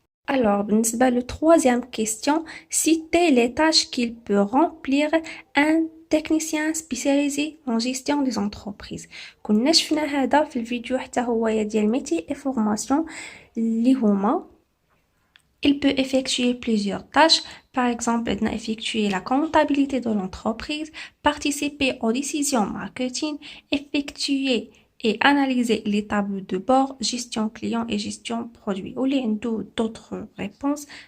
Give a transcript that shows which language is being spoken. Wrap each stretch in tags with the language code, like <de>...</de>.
<fr>Le troisième question, citez les tâches qu'il peut remplir un technicien spécialisé en gestion des entreprises.</fr> <ar>كنا شفنا هذا في الفيديو حتى هو ديال ميتي اي فورماسيون اللي هما</ar> <fr>il peut effectuer plusieurs tâches. Par exemple, il peut effectuer la comptabilité de l'entreprise, participer aux décisions marketing, effectuer et analyser les tableaux de bord, gestion client et gestion produit. Ou les d'autres réponses.</fr>